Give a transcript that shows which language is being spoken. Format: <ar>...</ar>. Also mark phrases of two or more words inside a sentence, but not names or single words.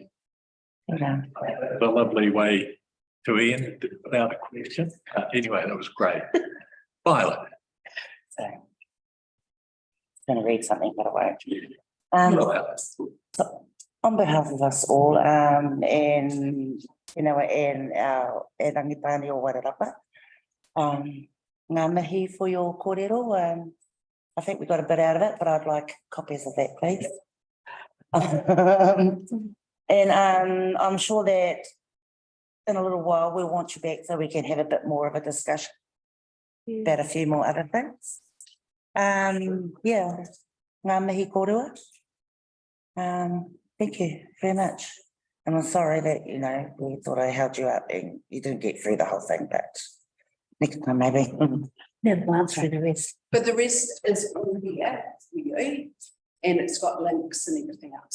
<en>A lovely way to end without a question. Anyway, that was great. Violet. So, I'm going to read something, but I won't. So on behalf of us all, and in our Rangitani o Wairarapa,</en> <mi>ngā mihi</mi> <en>for your kōrero. I think we got a bit out of it, but I'd like copies of that, please. And I'm sure that in a little while we'll want you back so we can have a bit more of a discussion about a few more other things. Yeah,</en> <mi>ngā mihi kōrua.</mi> <en>Thank you very much. And I'm sorry that, we thought I held you up and you didn't get through the whole thing, but next time maybe. Yeah, we'll answer the rest. But the rest is all here for you, and it's got links and everything else.</en>